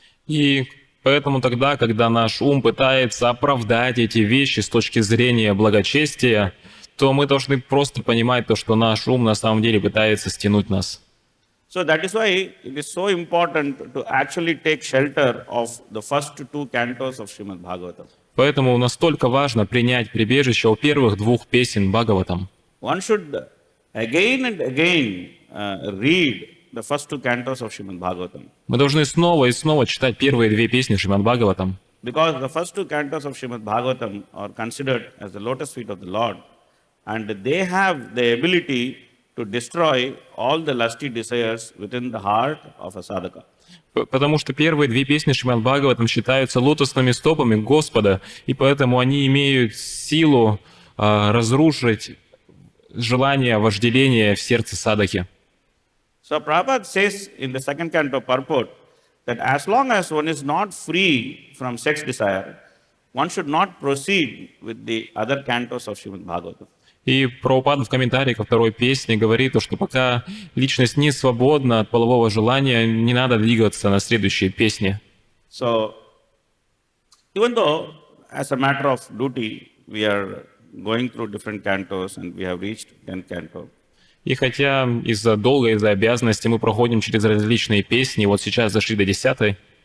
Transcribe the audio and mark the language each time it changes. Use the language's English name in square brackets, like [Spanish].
[Russian] И поэтому тогда, когда наш ум пытается оправдать эти вещи с точки зрения благочестия, то мы должны просто понимать то, что наш ум на самом деле пытается стянуть нас. [English] So that is why it is so important to actually take shelter of the first two cantos of Shrimad Bhagavatam. [Russian] Поэтому настолько важно принять прибежище у первых двух песен Бхагаватам. [English] One should again and again read the first two cantos of Shrimad Bhagavatam. [Russian] Мы должны снова и снова читать первые две песни Шримад Бхагаватам. [English] Because the first two cantos of Shrimad Bhagavatam are considered as the lotus feet of the Lord, and they have the ability to destroy all the lusty desires within the heart of a sadhaka. [Russian] Потому что первые две песни Шримад Бхагаватам считаются лотосными стопами Господа, и поэтому они имеют силу разрушить желание вожделения в сердце садаки. [English] So Prabhupada says in the second canto purport that as long as one is not free from sex desire, one should not proceed with the other cantos of Shrimad Bhagavatam. [Russian] И Прабхупада в комментарии ко второй песне говорит, что пока личность не свободна от полового желания, не надо двигаться на следующие песни. [English] So even though as a matter of duty we are going through different cantos and we have reached 10th canto, [Russian] И хотя из-за долга, из-за обязанности мы проходим через различные песни, вот сейчас зашли до 10-й,